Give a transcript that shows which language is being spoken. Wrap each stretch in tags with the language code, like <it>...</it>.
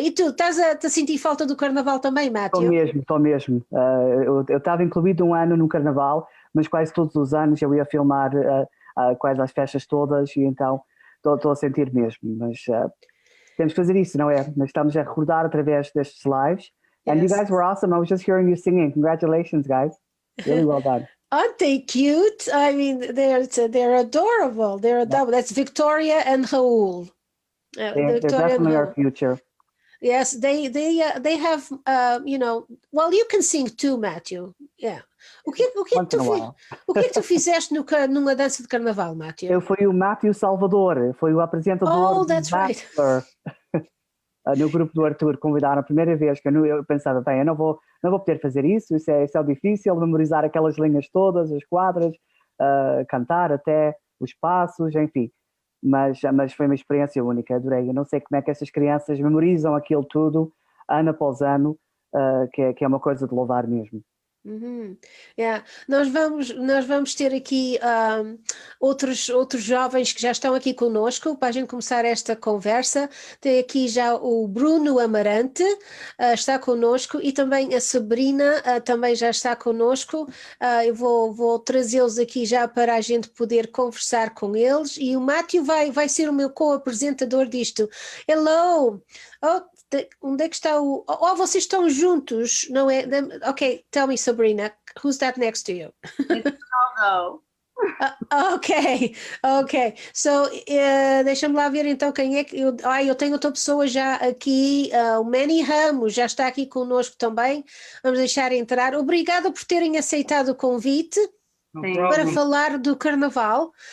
<pt>E tu, estás a sentir falta do Carnaval também, Matthew? Estou mesmo. Eu estava incluído um ano no Carnaval, mas quase todos os anos eu ia filmar quase as festas todas, e então estou a sentir mesmo. Mas temos que fazer isso, não é? Nós estamos a recordar através destes lives.</pt> <en>And you guys were awesome. I was just hearing you singing. Congratulations, guys. Really well done. Aren't they cute? I mean, they're adorable. They're adorable. That's Victoria and Raul. They're definitely our future. Yes, they have, well, you can sing too, Matthew. Yeah.</en> <pt>O que é que tu fizeste numa dança de Carnaval, Matthew? Eu fui o Matthew Salvador, foi o apresentador.</pt> <en>Oh, that's right.</en> <pt>No grupo do Arthur, convidaram a primeira vez, que eu pensava, bem, eu não vou poder fazer isso é difícil, memorizar aquelas linhas todas, as quadras, cantar até os passos, enfim. Mas foi uma experiência única, adorei. Eu não sei como é que essas crianças memorizam aquilo tudo, ano após ano, que é uma coisa de louvar mesmo. Uhum. Yeah. Nós vamos ter aqui outros jovens que já estão aqui conosco para a gente começar esta conversa. Tem aqui já o Bruno Amarante, está conosco, e também a Sabrina também já está conosco. Eu vou trazê-los aqui já para a gente poder conversar com eles, e o Matthew vai ser o meu co-apresentador disto. Hello! Onde é que está o... Oh, vocês estão juntos, não é?</pt> <en>Ok, tell me, Sabrina, who's that next to you? It's Ronaldo. Ok.</en> <pt>So, deixa-me lá ver então quem é que... Eu tenho outra pessoa já aqui, o Manny Ramos já está aqui conosco também. Vamos deixar entrar. Obrigada por terem aceitado o convite para falar do Carnaval.</pt>